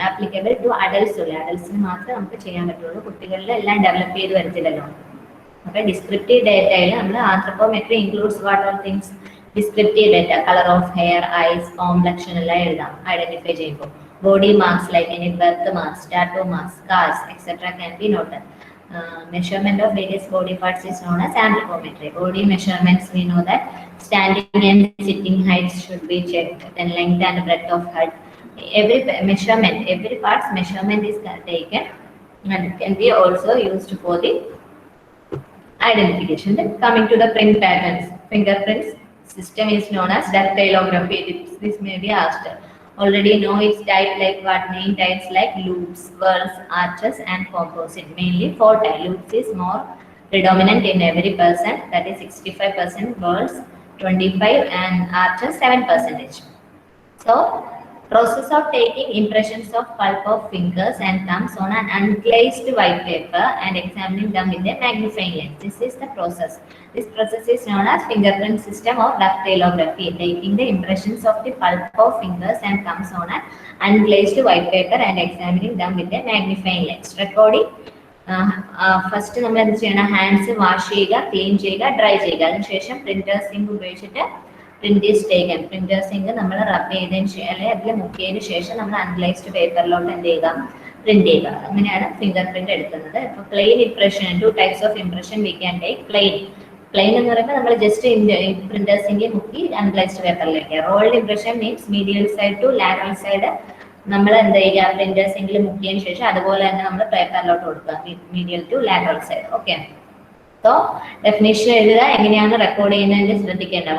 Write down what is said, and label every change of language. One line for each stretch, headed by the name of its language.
English: applicable to adults
Malayalam: ഉള്ള, അഡൽട്സിന് മാത്രമേ നമുക്ക് ചെയ്യാൻ പറ്റുള്ളൂ, കുട്ടികളിൽ എല്ലാം ഡെവലപ്പ് ചെയ്ത് വരത്തില്ലല്ലോ.
English: അപ്പൊ ഡിസ്ക്രിപ്റ്റീവ് ഡേറ്റയിൽ നമ്മൾ anthropometry includes what all things? Descriptive data, colour of hair, eyes, complexion
Malayalam: എല്ലാം എഴുതാം ഐഡന്റിഫൈ ചെയ്യുമ്പോൾ.
English: Body marks like any birth marks, tattoo marks, scars etcetera can be noted. Measurement of various body parts is known as anthropometry. Body measurements, we know that standing and sitting heights should be checked, then length and breadth of head. Every measurement, every part's measurement is taken and can be also used for the identification. Then coming to the print patterns, fingerprints system is known as dactylography. This may be asked. Already know its type, like what main types like loops, whorls, arches and composite. Mainly 4 types. Loops is more predominant in every person, that is 65%, whorls 25% and arches 7%. So process of taking impressions of pulp of fingers and thumbs on an unglazed white paper and examining them with a magnifying lens. This is the process. This process is known as fingerprint system of dactylography. Taking the impressions of the pulp of fingers and thumbs on an unglazed white paper and examining them with a magnifying lens. Recording.
Malayalam: First നമ്മൾ എന്ത് ചെയ്യണം, hands wash ചെയ്യുക, clean ചെയ്യുക, dry ചെയ്യുക. അതിനുശേഷം printers ink ഉപയോഗിച്ചിട്ട്
English: Print is taken.
Malayalam: Printers ink നമ്മൾ റബ് ചെയ്തതിന് ശേഷം അല്ലെങ്കിൽ അതിൽ മുക്കിയതിന് ശേഷം നമ്മൾ അൺഗ്ലേസ്ഡ് പേപ്പറിലോട്ട് എന്ത് ചെയ്യുക, പ്രിന്റ് ചെയ്യുക. അങ്ങനെയാണ് ഫിംഗർ പ്രിന്റ് എടുക്കുന്നത്. ഇപ്പോൾ plain impression,
English: 2 types of impression we can take.
Malayalam: Plain എന്ന് പറയുമ്പോൾ നമ്മൾ ജസ്റ്റ് പ്രിന്റേഴ്സ് ഇങ്ക് മുക്കി അൺഗ്ലേസ്ഡ് പേപ്പറിലേക്ക്. Rolled impression means
English: medial side to lateral side
Malayalam: നമ്മൾ എന്ത് ചെയ്യുക, പ്രിന്റേഴ്സ് ഇങ്കിൽ മുക്കിയതിന് ശേഷം അതുപോലെ തന്നെ നമ്മൾ പേപ്പറിലോട്ട് കൊടുക്കുക, മീഡിയൽ to lateral side. Okay. So definition എഴുതുക, എങ്ങനെയാണ് റെക്കോർഡ് ചെയ്യുന്നതിന് ശ്രദ്ധിക്കേണ്ടത്.